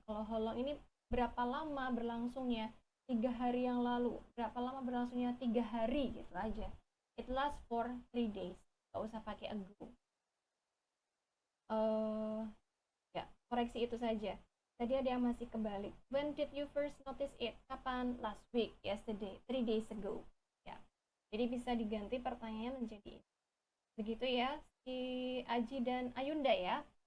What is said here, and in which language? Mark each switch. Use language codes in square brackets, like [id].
[id] Kalau [en] how long [id] ini berapa lama berlangsungnya? 3 hari yang lalu. Berapa lama berlangsungnya? 3 hari gitu aja. [en] It lasts for 3 days. [id] Gak usah pakai ago. Ya, koreksi itu saja. Tadi ada yang masih kebalik. [en] When did you first notice it? [id] Kapan? [en] Last week, yesterday, 3 days ago. [id] Ya. Jadi bisa diganti pertanyaannya menjadi begitu ya, si Aji dan Ayunda ya.